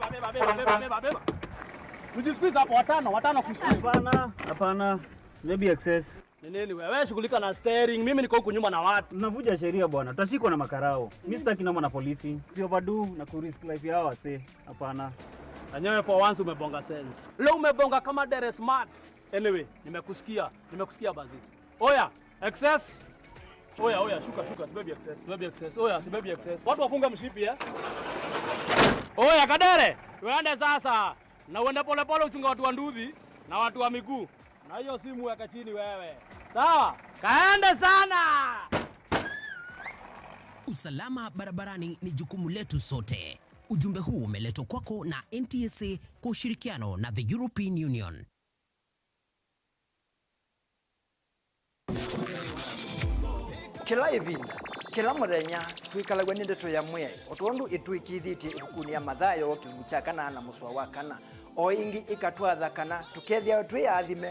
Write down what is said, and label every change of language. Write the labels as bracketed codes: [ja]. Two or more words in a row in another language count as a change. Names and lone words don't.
[sw] Beba. Mjisqueeze hapo watano kusqueeze. [en] Hapana. Maybe excess. [sw] Nini wewe shughulika na steering. Mimi niko huku nyuma na watu. Tunavuja sheria bwana. Tutashikwa na makarao. Mimi sitaki noma na polisi. Si overdo na ku [en] risk life [sw] yao wase. Hapana. Anyawe [en] for once [sw] umebonga sense. Leo umebonga kama dere smart. Anyway, nimekusikia bazi. Oya, excess. Oya, shuka, sibebi excess. Oya, sibebi excess. Watu wafunga mshipi Oya, Kadere, uende sasa. Na uende pole uchunga watu wa nduthi na watu wa miguu. Na hiyo simu weka chini wewe. Sawa? Kaende sana. Usalama barabarani ni jukumu letu sote. Ujumbe huu umeletwa kwako na NTSA kwa ushirikiano na the European Union. [kam] Kila ivinda, kila muthenya twikalagwa ni ndeto ya mwe otondu itwikithitie ikukunia mathayo kiluchakana na muswa wakana o ingi ikatwatha kana tukethia twiathime